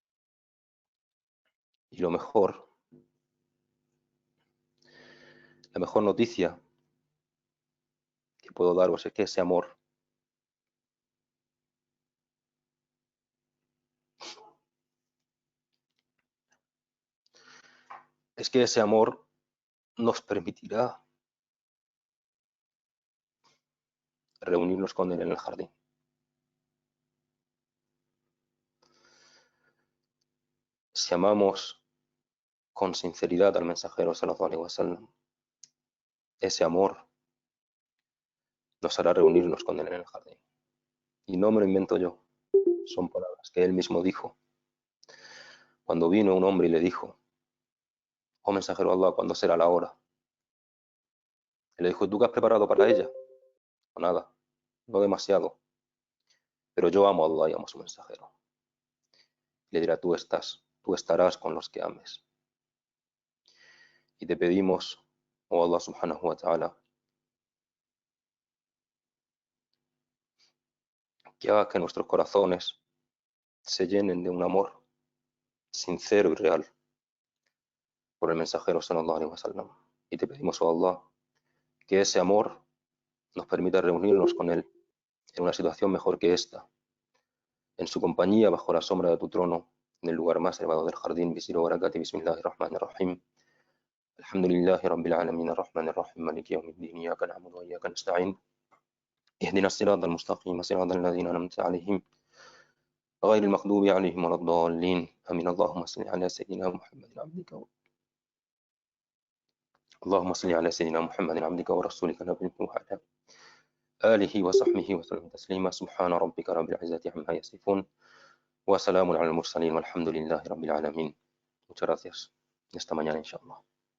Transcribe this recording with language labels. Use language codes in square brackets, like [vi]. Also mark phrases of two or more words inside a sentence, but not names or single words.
[es] Y lo mejor, la mejor noticia que que puedo daros es que ese amor nos permitirá reunirnos con Él en el jardín. Si amamos con sinceridad al mensajero [ar] صلى الله عليه وسلم, [es] ese amor nos hará reunirnos con Él en el jardín. Y no me lo invento yo, son palabras que Él mismo dijo. Cuando vino un hombre y le dijo: oh mensajero de Allah, ¿cuándo será la hora? Y le dijo: ¿tú qué has preparado para ella? O nada, no demasiado, pero yo amo a Allah y amo a su mensajero. Le dirá: tú estarás con los que ames. Y te pedimos, oh Allah [ar] سبحانه وتعالى, [es] que haga que nuestros corazones se llenen de un amor sincero y real por el mensajero [ar] صلى الله عليه وسلم. [es] Y te pedimos, oh Allah, que ese amor nos permita reunirnos con él en una situación mejor que esta, en su compañía bajo la sombra de tu trono, en el lugar más elevado del jardín. [ar] بسم الله بركاتي، بسم الله الرحمن الرحيم. الحمد لله رب العالمين، الرحمن الرحيم، مالك يوم الدين، إياك نعبد وإياك نستعين. اهدنا الصراط المستقيم صراط الذين أنعمت عليهم غير المغضوب عليهم ولا الضالين آمين. اللهم صل على سيدنا محمد عبدك اللهم صل على سيدنا محمد عبدك ورسولك نبيك وعلى آله وصحبه وسلم تسليما. سبحان ربك رب العزة عما يصفون وسلام على المرسلين والحمد لله رب العالمين. [es] Muchas gracias. Hasta mañana, inshallah.